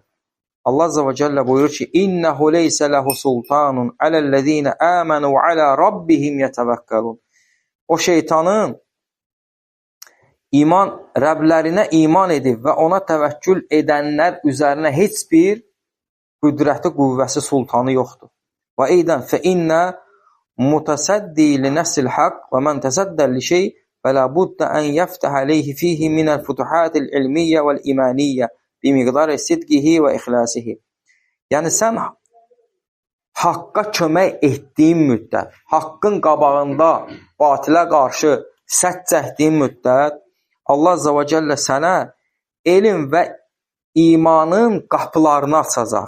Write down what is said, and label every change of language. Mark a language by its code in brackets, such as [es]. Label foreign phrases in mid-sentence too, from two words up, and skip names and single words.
[az] Allah Azza və Cəllə buyurur ki, [ar] إنه ليس له سلطان على الذين آمنوا وعلى ربهم يتوكلون. [az] O şeytanın Rəblərinə iman edib və ona təvəkkül edənlər üzərinə heç bir qüdrəti, qüvvəsi, sultanı yoxdur. [ar] وأيضا فإن متصدي لنفس الحق ومن تصدى لشيء فلا بد أن يفتح عليه فيه من الفتوحات العلمية والإيمانية بمقدار صدقه وإخلاصه. [az] Yəni sən haqqa kömək etdiyin müddət, haqqın qabağında batilə qarşı sədd çəkdiyin müddət Allah Azza və Cəllə sənə elm və imanın qapılarını açacaq.